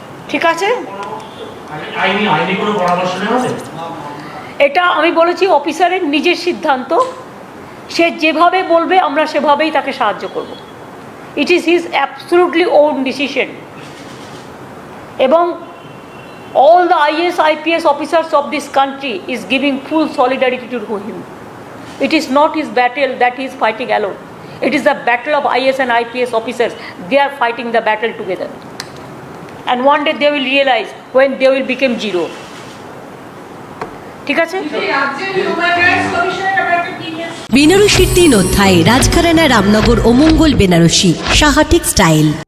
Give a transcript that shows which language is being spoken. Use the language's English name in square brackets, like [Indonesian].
[Bangla] ঠিক আছে, এটা আমি বলেছি অফিসারের নিজের সিদ্ধান্ত, সে যেভাবে বলবে আমরা সেভাবেই তাকে সাহায্য করব। [English] It is his absolutely own decision. এবং all the IAS, IPS officers of this country is giving full solidarity to him. It is not his battle that he is fighting alone. It is the battle of IAS and IPS officers. They are fighting the battle together. And one day they will realize when they will become zero. [Bangla] ঠিক আছে? বেনারসির 3 অধ্যায়, রাজঘরানা, রামনগর ও মঙ্গল Banarasi, Saha textile.